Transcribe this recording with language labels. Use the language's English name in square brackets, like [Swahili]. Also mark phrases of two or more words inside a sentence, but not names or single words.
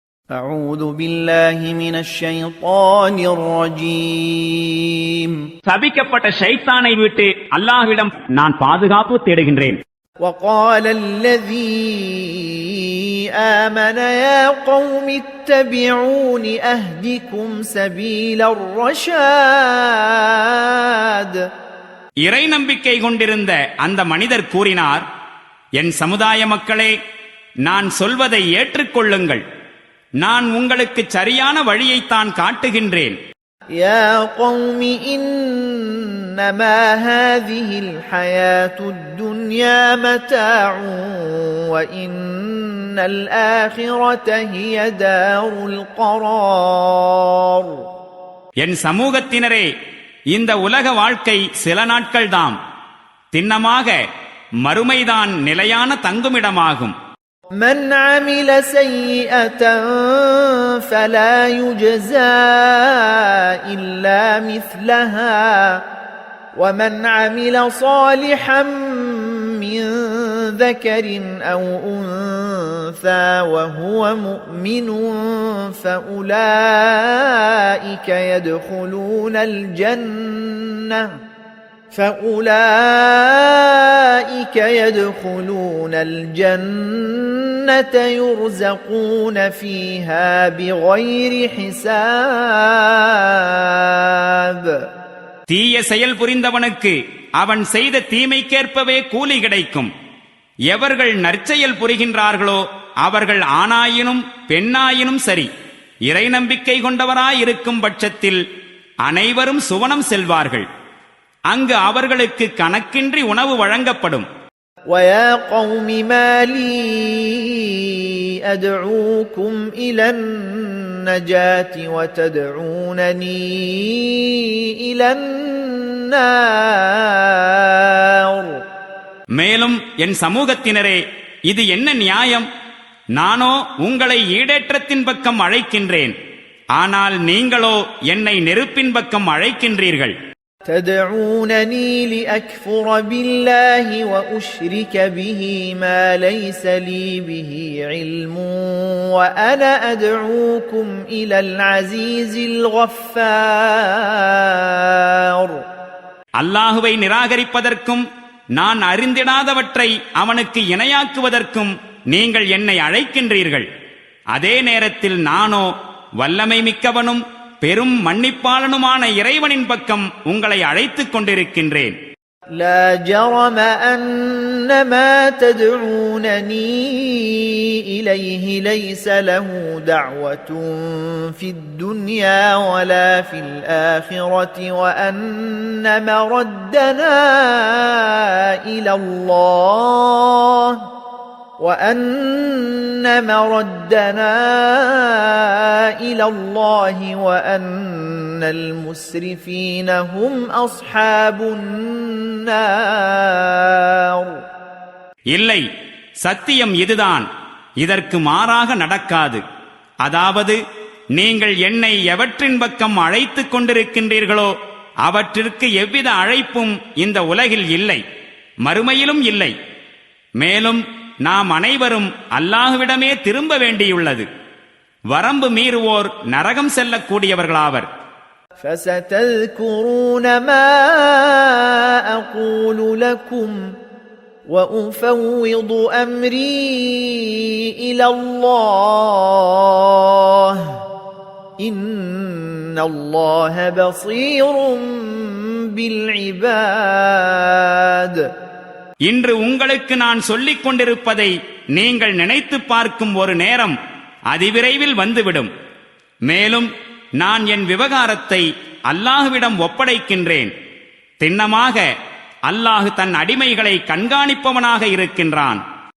[Arabic] أعوذ بالله من الشيطان الرجيم [Tamil] சபிக்கப்பட்ட ஷைத்தானை விட்டு அல்லாஹ்விடம் நான் பாதுகாப்பு தேடுகின்றேன். [Arabic] وقال الذي آمن يا قوم اتبعون أهدكم سبيل الرشاد. [Tamil] இறை நம்பிக்கை கொண்டிருந்த அந்த மனிதர் கூறினார், என் சமுதாய மக்களே, நான் சொல்வதை ஏற்றுக்கொள்ளுங்கள், நான் உங்களுக்கு சரியான வழியைத்தான் காட்டுகின்றேன். [Arabic] يا قوم إنما هذه الحياة الدنيا متاع وإن الآخرة هي دار القرار. [Tamil] என் சமூகத்தினரே, இந்த உலக வாழ்க்கை சில நாட்கள்தாம், திண்ணமாக மறுமைதான் நிலையான தங்குமிடமாகும். [Arabic] من عمل سيئة فلا يجزى إلا مثلها ومن عمل صالحا من ذكر أو أنثى وهو مؤمن فأولئك يدخلون الجنة يرزقون فيها بغير حساب. [Tamil] தீய செயல் புரிந்தவனுக்கு அவன் செய்த தீமைக்கேற்பவே கூலி கிடைக்கும். எவர்கள் நற்செயல் புரிகின்றார்களோ அவர்கள் ஆணாயினும் பெண்ணாயினும் சரி, இறை நம்பிக்கை கொண்டவராயிருக்கும் பட்சத்தில் அனைவரும் சுவனம் செல்வார்கள். அங்கு அவர்களுக்கு கணக்கின்றி உணவு வழங்கப்படும். [Arabic] وَيَا قَوْمِ مَا لِي أَدْعُوكُمْ إِلَى النَّجَاةِ وَتَدْعُونَنِي إِلَى النَّارِ. [Tamil] மேலும் என் சமூகத்தினரே, இது என்ன நியாயம்? நானோ உங்களை ஈடேற்றத்தின் பக்கம் அழைக்கின்றேன், ஆனால் நீங்களோ என்னை நெருப்பின் பக்கம் அழைக்கின்றீர்கள். [Arabic] تدعونني لأكفر بالله وأشرك به ما ليس لي به علم وأنا أدعوكم إلى العزيز الغفار. [Tamil] அல்லாஹுவை நிராகரிப்பதற்கும் நான் அறிந்திடாதவற்றை அவனுக்கு இணையாக்குவதற்கும் நீங்கள் என்னை அழைக்கின்றீர்கள். அதே நேரத்தில் நானோ வல்லமை மிக்கவனும் பெரும் மன்னிப்பாளனுமான இறைவனின் பக்கம் உங்களை அழைத்துக் கொண்டிருக்கின்றேன். [Arabic] لا جرم أن ما تدعونني إليه ليس له دعوة في الدنيا ولا في الآخرة وأن مردنا إلى الله وأن المسرفين هم أصحاب النار. [Tamil] இல்லை, சத்தியம் இதுதான், இதற்கு மாறாக நடக்காது. அதாவது, நீங்கள் என்னை எவற்றின் பக்கம் அழைத்துக் கொண்டிருக்கின்றீர்களோ அவற்றிற்கு எவ்வித அழைப்பும் இந்த உலகில் இல்லை, மறுமையிலும் இல்லை. மேலும் நாம் அனைவரும் அல்லாஹ்விடமே திரும்ப வேண்டியுள்ளது. வரம்பு மீறுவோர் நரகம் செல்லக்கூடியவர்களாவர். [Arabic] فَسَتَذْكُرُونَ مَا أَقُولُ لَكُمْ وَأُفَوِّضُ أَمْرِي إِلَى اللَّهِ إِنَّ اللَّهَ بَصِيرٌ بِالْعِبَادِ. [Tamil] இன்று உங்களுக்கு நான் சொல்லிக் கொண்டிருப்பதை நீங்கள் நினைத்து பார்க்கும் ஒரு நேரம் அதிவிரைவில் வந்துவிடும். மேலும் நான் என் விவகாரத்தை அல்லாஹ்விடம் ஒப்படைக்கின்றேன். திண்ணமாக அல்லாஹ் தன் அடிமைகளை கண்காணிப்பவனாக இருக்கின்றான்.